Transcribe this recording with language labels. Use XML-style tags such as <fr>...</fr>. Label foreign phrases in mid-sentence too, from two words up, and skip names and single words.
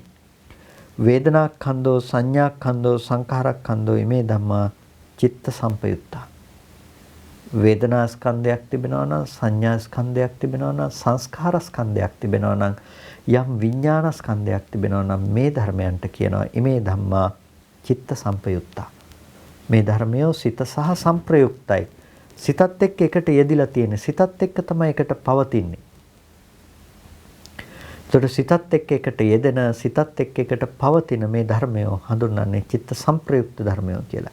<pi>වේදනා ඛණ්ඩෝ, සංඥා ඛණ්ඩෝ, සංඛාර ඛණ්ඩෝ මේ ධම්මා චිත්ත සම්පයුත්තා.</pi> <si>වේදනා ස්කන්ධයක් තිබෙනවා නම්, සංඥා ස්කන්ධයක් තිබෙනවා නම්, සංස්කාර ස්කන්ධයක් තිබෙනවා නම්, යම් විඥාන ස්කන්ධයක් තිබෙනවා නම් මේ ධර්මයන්ට කියනවා</si> <pi>ඉමේ ධම්මා චිත්ත සම්පයුත්තා.</pi> <si>මේ ධර්මය සිත සහ සම්ප්‍රයුක්තයි. සිතත් එක්ක එකට යෙදිලා තියෙන. සිතත් එක්ක තමයි එකට පවතින්නේ. ඒතකොට සිතත් එක්ක එකට යෙදෙන, සිතත් එක්ක එකට පවතින මේ ධර්මය හඳුන්වන්නේ චිත්ත සම්ප්‍රයුක්ත ධර්මය කියලා.</si>